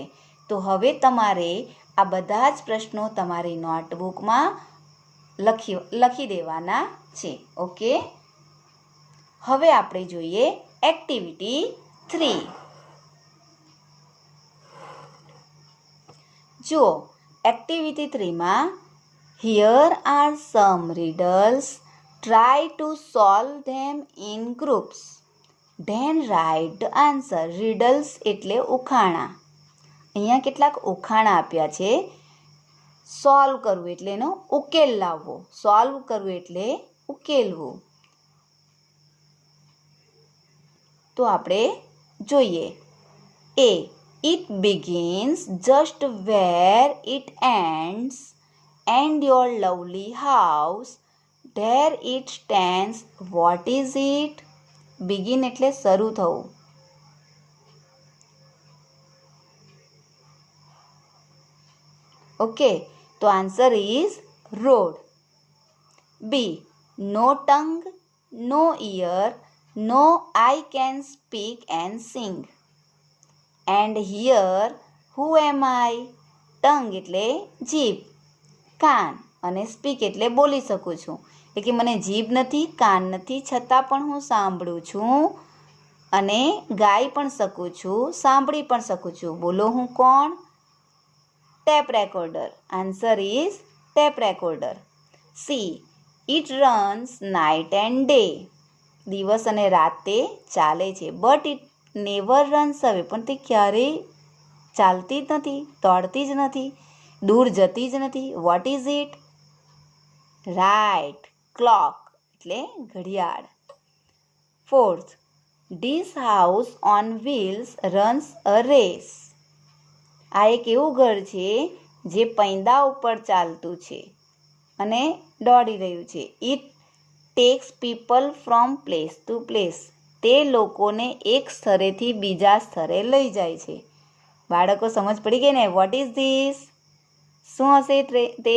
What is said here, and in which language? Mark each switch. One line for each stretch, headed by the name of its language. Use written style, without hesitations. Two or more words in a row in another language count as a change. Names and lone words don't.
Gujarati: તો હવે તમારે આ બધા જ પ્રશ્નો તમારી નોટબુકમાં લખી દેવાના છે. ઓકે, હવે આપણે જોઈએ એક્ટિવિટી 3. જુઓ, એક્ટિવિટી 3માં
English: here are some riddles. Try to solve them in groups. Then write the answer. Riddles
Gujarati: એટલે ઉખાણા. અહીંયા કેટલાક ઉખાણા આપ્યા છે. સોલ્વ કરવું એટલે એનો ઉકેલ લાવવો. સોલ્વ કરવું એટલે ઉકેલવું. તો આપણે જોઈએ.
English: A. It begins just where it ends, and your lovely house, there it stands. What is it? Begin
Gujarati: એટલે શરૂ થવું.
English: ઓકે, તો answer is road. B. No tongue, no ear, no eye can speak and sing. And here, who am I?
Gujarati: Tongue એટલે જીભ, કાન, અને સ્પીક એટલે બોલી શકું છું. એટલે કે મને જીભ નથી, કાન નથી, છતાં પણ હું સાંભળું છું અને ગાઈ પણ શકું છું, સાંભળી પણ શકું છું. બોલો હું કોણ?
English: tape recorder. answer is tape recorder. C. It runs night and day.
Gujarati: દિવસ અને રાતે ચાલે છે.
English: but it never runs away.
Gujarati: પણ તે ક્યારેય ચાલતી જ નથી, દોડતી જ નથી, દૂર જતી જ નથી.
English: what is it? right, clock
Gujarati: એટલે ઘડિયાળ.
English: 4th. This house on wheels runs a race.
Gujarati: આ એક એવું ઘર છે જે પૈંદા ઉપર ચાલતું છે અને દોડી રહ્યું છે.
English: it takes people from place to place.
Gujarati: તે લોકોને એક સ્થળેથી બીજા સ્થળે લઈ જાય છે. બાળકો સમજ પડી ગઈ ને?
English: what is this?
Gujarati: શું હશે તે?